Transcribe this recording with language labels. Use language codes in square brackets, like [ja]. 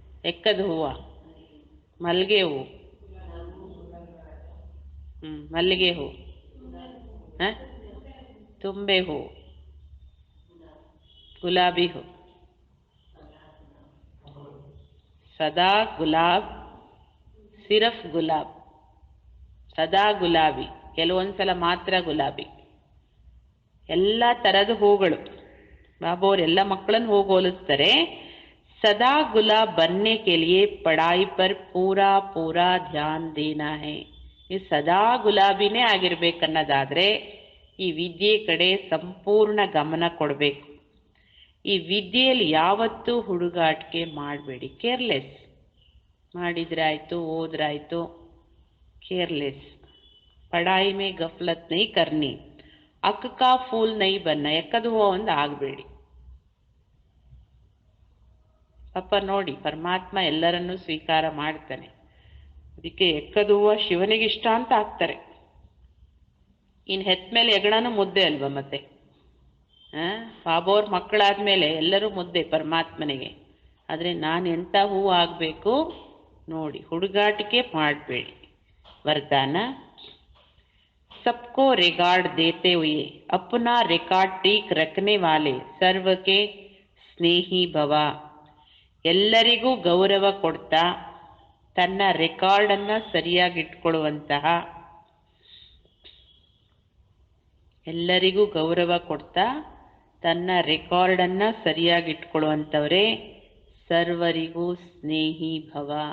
[kn] ಎಕ್ಕದ ಹೂವ, ಮಲ್ಲಿಗೆ ಹೂವು, ಮಲ್ಲಿಗೆ ಹೂವು, ತುಂಬೆ ಹೂವು, ಗುಲಾಬಿ ಹೂ, [hi] ಸದಾ ಗುಲಾಬ್, ಸಿರಫ್ ಗುಲಾಬ್, [kn] ಸದಾ ಗುಲಾಬಿ, ಕೆಲವೊಂದ್ಸಲ ಮಾತ್ರ ಗುಲಾಬಿ, ಎಲ್ಲ ಥರದ ಹೂಗಳು. ಬಾಬು ಅವ್ರು ಎಲ್ಲ ಮಕ್ಕಳನ್ನು ಹೋಲಿಸ್ತಾರೆ. [hi] सदा गुलाब बनने के लिए पढ़ाई पर पूरा पूरा ध्यान देना है. [kn] ಈ ಸದಾ ಗುಲಾಬಿನೇ ಆಗಿರ್ಬೇಕನ್ನೋದಾದ್ರೆ ಈ ವಿದ್ಯೆ ಕಡೆ ಸಂಪೂರ್ಣ ಗಮನ ಕೊಡಬೇಕು. ಈ ವಿದ್ಯೆಯಲ್ಲಿ ಯಾವತ್ತೂ ಹುಡುಗಾಟಿಕೆ ಮಾಡಬೇಡಿ. Careless ಮಾಡಿದ್ರಾಯ್ತು, ಓದ್ರಾಯ್ತು, careless. [hi] ಪढ़ाई में गफलत नहीं करनी. अक का फूल नहीं बनना. [kn] ಎಕ್ಕದ ಹೂವು ಒಂದು ಆಗಬೇಡಿ. ಪಾಪ ನೋಡಿ, ಪರಮಾತ್ಮ ಎಲ್ಲರನ್ನೂ ಸ್ವೀಕಾರ ಮಾಡ್ತಾನೆ. ಅದಕ್ಕೆ ಎಕ್ಕದ ಹೂವು ಶಿವನಿಗೆ ಇಷ್ಟ ಅಂತ ಹಾಕ್ತಾರೆ. ಇನ್ನು ಹೆತ್ತ ಮೇಲೆ ಹೆಗಣನು ಮುದ್ದೆ ಅಲ್ವಾ ಮತ್ತೆ. ಬಾಬೋರ್ ಮಕ್ಕಳಾದ್ಮೇಲೆ ಎಲ್ಲರೂ ಮುದ್ದೆ ಪರಮಾತ್ಮನಿಗೆ. ಆದರೆ ನಾನು ಎಂಥ ಹೂವು ಆಗಬೇಕು ನೋಡಿ, ಹುಡುಗಾಟಿಕೆ ಮಾಡಬೇಡಿ. [hi] ವರದಾನ, सबको रिकॉर्ड देते हुए अपना रिकॉर्ड ठीक रखने वाले सर्व के स्नेही भव. [kn] ಎಲ್ಲರಿಗೂ ಗೌರವ ಕೊಡ್ತಾ ತನ್ನ ರೆಕಾರ್ಡನ್ನು ಸರಿಯಾಗಿಟ್ಕೊಳ್ಳುವಂತಹ, ಎಲ್ಲರಿಗೂ ಗೌರವ ಕೊಡ್ತಾ ತನ್ನ ರೆಕಾರ್ಡನ್ನು ಸರಿಯಾಗಿಟ್ಕೊಳ್ಳುವಂಥವರೇ ಸರ್ವರಿಗೂ ಸ್ನೇಹಿ ಭವ.